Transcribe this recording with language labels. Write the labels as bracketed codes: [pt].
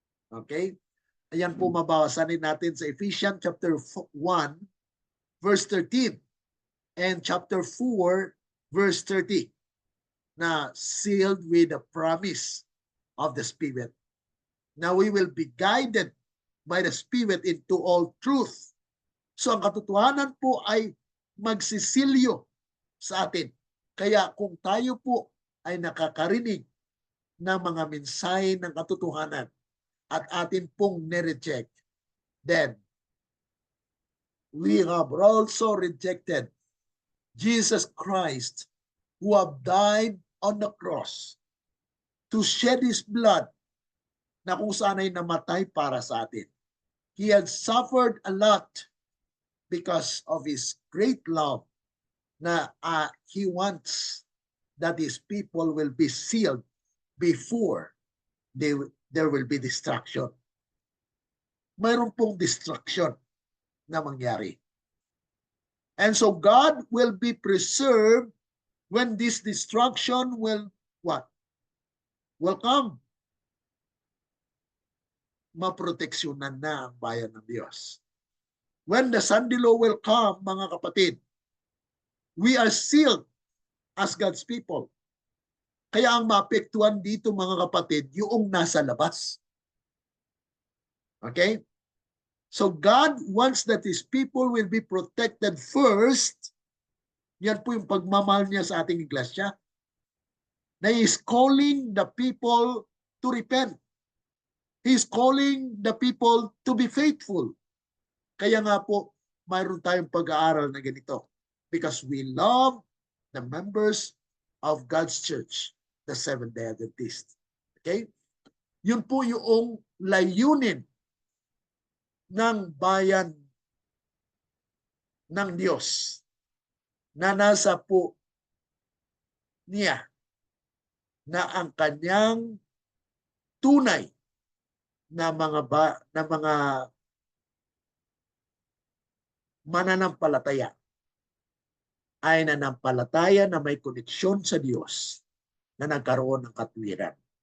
[en] Okay? [tl] Ayan po, mabawasanin natin sa [en] Ephesians chapter 1 verse 13 and chapter 4 verse 30 na sealed with the promise of the Spirit. Now we will be guided by the Spirit into all truth. [tl] So ang katotohanan po ay magsisilyo sa atin. Kaya kung tayo po ay nakakarinig ng mga mensahe ng katotohanan at atin pong nireject, [en] then we have also rejected Jesus Christ, who have died on the cross to shed His blood [tl] na kung saan ay namatay para sa atin. [en] He had suffered a lot because of His great love na He wants that His people will be sealed before there will be destruction. [tl] Mayroon pong destruction na mangyari. [en] And so God will be preserved when this destruction will what? Will come. [tl] Maproteksyonan na ang bayan ng Diyos. [en] When the Sunday law will come, [tl] mga kapatid, [en] we are sealed as God's people. [tl] Kaya ang maapektuhan dito, mga kapatid, yung nasa labas. Okay? [en] So God wants that His people will be protected first. [tl] Yan po yung pagmamahal niya sa ating iglesia. Na [en] He is calling the people to repent. He is calling the people to be faithful. [tl] Kaya nga po, mayroon tayong pag-aaral na ganito. [en] Because we love the members of God's church, the Seventh-day Adventist. Okay? [tl] Yun po yung layunin ng bayan ng Diyos na nasa po niya na ang kanyang tunay na mga mananampalataya ay nanampalataya na may koneksyon sa Diyos na nagkaroon ng katwiran.